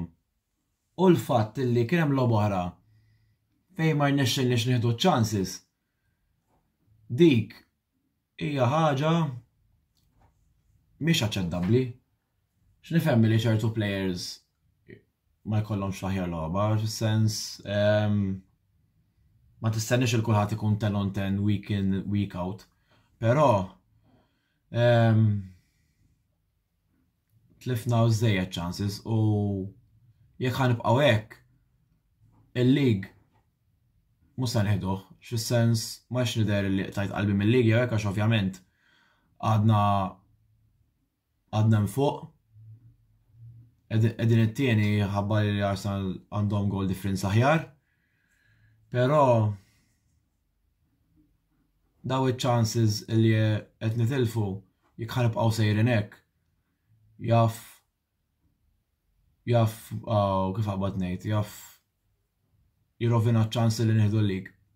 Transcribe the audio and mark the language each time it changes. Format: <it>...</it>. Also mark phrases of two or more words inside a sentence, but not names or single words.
<mt>U l-fatt li kien hemm logħba oħra fejn ma rnexxinniex nieħdu chances dik hija ħaġa mhix aċċettabbli. X'nifhem li ċertu players ma jkollhomx aħjar logħba, fis-sens ma tistennix il kulħadd ikun</mt> <en>10 on 10 week in week out.</en> <mt>Però tlifna żejjed chances u jekk ħanibqgħu hekk il-league mhux se nieħduh, fis-sens ma nidher li tajt qalbi mill-league jew hekk għax ovvjament għadna fuq. Qegħdin it-tieni ħabba li Arsenal għandhom</mt> <en>goal difference</en> <mt>aħjar. Però daw iċ-chances li qed nitilfu jekk ħanibqgħu sejrin hekk jaf kif qabad ngħid, jaf jirovina ċ-ċansi li nieħdu l-league.</mt>